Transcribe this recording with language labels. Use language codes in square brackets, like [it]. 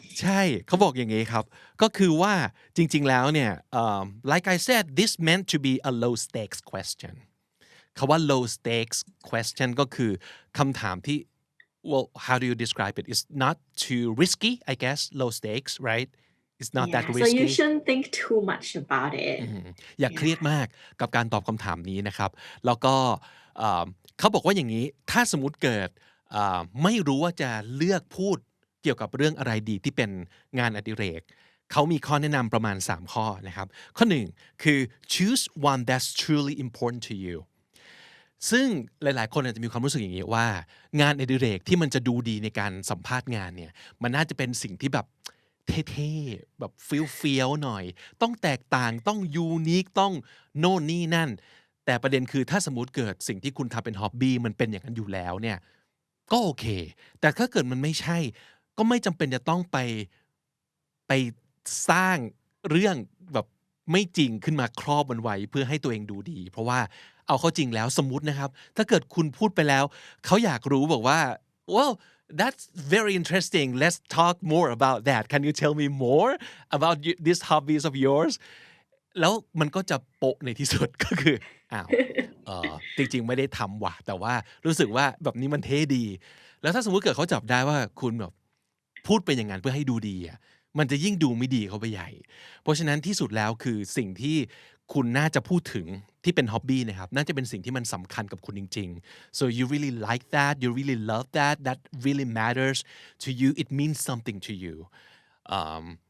[th] ใช่เขาบอกอย่างนี้ครับก็คือว่าจริงๆแล้วเนี่ย [en] like I said this meant to be a low stakes question [th] คำว่า [en] low stakes question [th] ก็คือคำถามที่ [en] well how do you describe it it's not too risky I guess low stakes right it's not that Yeah, so you risky shouldn't think too much about it. [th] อย่าเครียด [en] Yeah. [th] มากกับการตอบคำถามนี้นะครับแล้วก็เอ่อเขาบอกว่าอย่างนี้ถ้าสมมุติเกิดไม่รู้ว่าจะเลือกพูดเกี่ยวกับเรื่องอะไรดีที่เป็นงานอดิเรกเขามีข้อแนะนำประมาณ3ข้อนะครับข้อ1คือ [en] choose one that's truly important to you [th] ซึ่งหลายๆคนอาจจะมีความรู้สึกอย่างนี้ว่างานอดิเรกที่มันจะดูดีในการสัมภาษณ์งานเนี่ยมันน่าจะเป็นสิ่งที่แบบ เท่ๆแบบเฟี้ยวๆหน่อยต้องแตกต่างต้องยูนิคต้องโน่นนี่นั่นแต่ประเด็นคือถ้าสมมติเกิดสิ่งที่คุณทำเป็นฮ็อบบี้มันเป็นอย่างนั้นอยู่แล้วเนี่ยก็โอเคแต่ถ้าเกิดมันไม่ใช่ก็ไม่จำเป็นจะต้องไปสร้างเรื่องแบบไม่จริงขึ้นมาครอบมันไว้เพื่อให้ตัวเองดูดีเพราะว่าเอาเข้าจริงแล้วสมมุตินะครับถ้าเกิดคุณพูดไปแล้วเขาอยากรู้บอกว่า [en] Well, that's very interesting. Let's talk more about that. Can you tell me more about these hobbies of yours? [th] แล้วมันก็จะโปะในที่สุด ก็คืออ้าวจริงๆไม่ได้ทำว่ะแต่ว่ารู้สึกว่าแบบนี้มันเท่ดีแล้วถ้าสมมุติเกิดเขาจับได้ว่าคุณแบบพูดเป็นอย่างนั้นเพื่อให้ดูดีอ่ะมันจะยิ่งดูไม่ดีเข้าไปใหญ่เพราะฉะนั้นที่สุดแล้วคือสิ่งที่คุณน่าจะพูดถึงที่เป็นฮ็อบบี้นะครับน่าจะเป็นสิ่งที่มันสำคัญกับคุณจริงๆ [en] so you really like that you really love that that really matters to you it means something to you um,